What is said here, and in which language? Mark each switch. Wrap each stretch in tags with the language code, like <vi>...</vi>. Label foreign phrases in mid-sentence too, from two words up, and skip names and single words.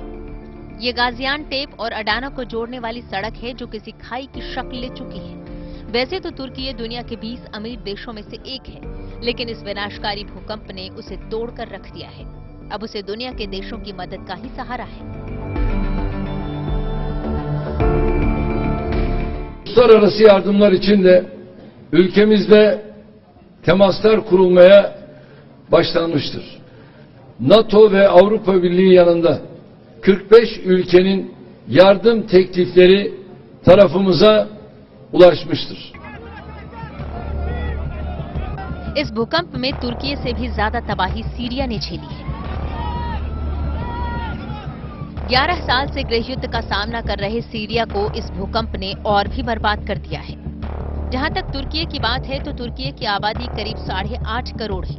<hi>ये गाजियानटेप और अडाना को जोड़ने वाली सड़क है जो किसी खाई की शक्ल ले चुकी है। वैसे तो तुर्की दुनिया के 20 अमीर देशों में से एक है, लेकिन इस विनाशकारी भूकंप ने उसे तोड़कर रख दिया है। अब उसे दुनिया के देशों की मदद का ही सहारा है।</hi> <tr>Uluslararası yardımlar için de ülkemizde temaslar kurulmaya başlanmıştır. NATO ve Avrupa Birliği yanında 45 ülkenin yardım teklifleri tarafımıza ulaşmıştır.</tr> <hi>इस भूकंप में तुर्की से भी ज्यादा तबाही सीरिया ने झेली है। 11 साल से गृहयुद्ध का सामना कर रहे सीरिया को इस भूकंप ने और भी बर्बाद कर दिया है। जहां तक तुर्की की बात है तो तुर्की की आबादी करीब 8.5 करोड़ है।</hi>